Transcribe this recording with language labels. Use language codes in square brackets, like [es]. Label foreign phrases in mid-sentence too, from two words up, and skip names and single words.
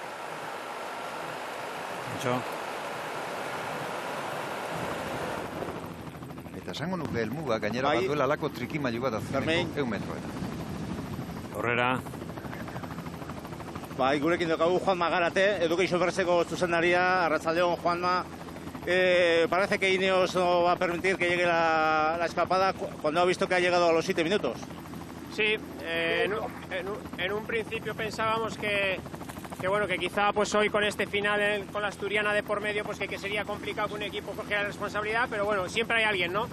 [eu] Eta esango nuke helmuga gainera bat duela alako trikimailu bat azkeneko 100 metroetan. Horrera. Bai, gurekin dukagu Juanma Garate, Education Firsteko zuzendaria, arratsaldeon Juanma. [es] Parece que Ineos no va a permitir que llegue la escapada cuando ha visto que ha llegado a los 7 minutos. Sí, en un principio pensábamos que quizá pues hoy con este final, con la asturiana de por medio, pues que sería complicado que un equipo cogiera la responsabilidad, pero bueno, siempre hay alguien, ¿no?